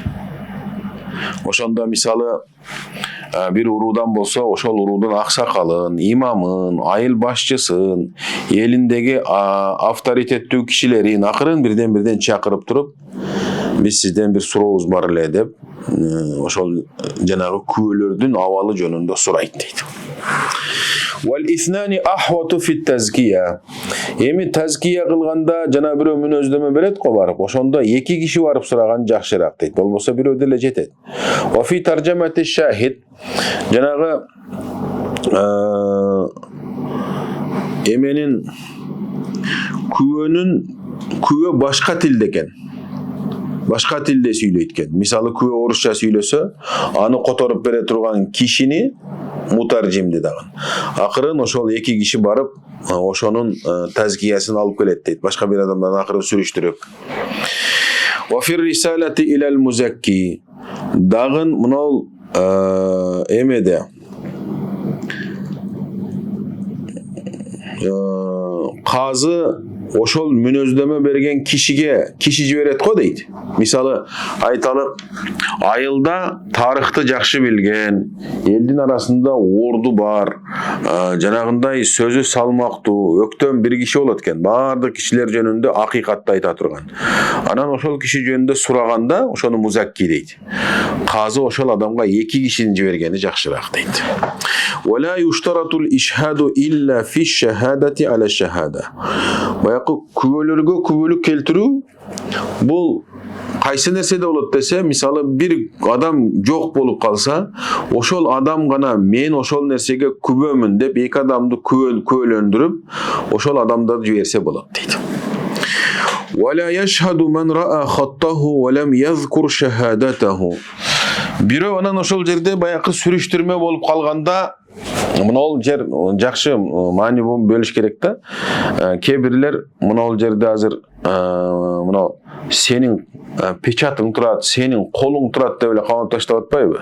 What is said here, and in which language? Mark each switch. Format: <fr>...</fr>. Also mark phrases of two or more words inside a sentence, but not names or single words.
<ky>Ошондо мисалы бир уруудан болсо, ошол уруудун аксакалын, имамын, айыл башчысын, элиндеги авторитеттүү кишилерин акырын бирден чакырып туруп, биз сизден бир сурообуз бар эле деп, ошол жанагы күбөлөрдүн абалы жөнүндө сурайт дейт.</ky> <ar>والاثنان أحوط في التزكية.</ar> <ky>Эми тазкия кылганда жана бирөө мүнөздөмө берет го барып, ошондо эки киши барып сураган жакшыраак дейт. Болбосо бирөө деле жетет.</ky> <ar>وفي ترجمة الشاهد,</ar> <ky>жанагы эменин күбө башка тилде экен. Башка тилде сүйлөйт экен. Мисалы күбө орусча сүйлөсө, аны которуп бере турган кишини мутаржим дейт дагы. Акырын ошол эки киши барып, ошонун тазкиясын алып келет дейт. Башка бир адамдан акырын сүрүштүрүп.</ky> <ar>وفي الرسالة إلى المزكي.</ar> <ky>Дагын мынау эмеде казы ошол мүнөздөмө берген кишиге киши жиберет го дейт. Мисалы айталык, айылда тарыхты жакшы билген, элдин арасында орду бар, жанагындай сөзү салмактуу, өктөн бир киши болот экен. Бардык кишилер жөнүндө акыйкатты айта турган. Анан ошол киши жөнүндө сураганда, ошону музакки дейт. Казы ошол адамга эки кишини жибергени жакшыраак дейт.</ky> <ar>ولا يشترط الإشهاد إلا في الشهادة على الشهادة.</ar> <ky>Күбөлөргө күбөлүк келтирүү бул кайсы нерседе болот десе, мисалы бир адам жок болуп калса, ошол адам гана мен ошол нерсеге күбөмүн деп эки адамды күбөлөндүрүп, ошол адамды жиберсе болот дейт.</ky> <ar>ولا يشهد من رأى خطه ولم يذكر شهادته.</ar> <ky>Бирөө анан ошол жерде баякы сүрүштүрмө болуп калганда, мынол жер жакшы маани бөлүш керек да. Кээ бирлер мынол жерде азыр мына сенин печатың турат, сенин колуң турат деп эле камап таштап атпайбы?</ky>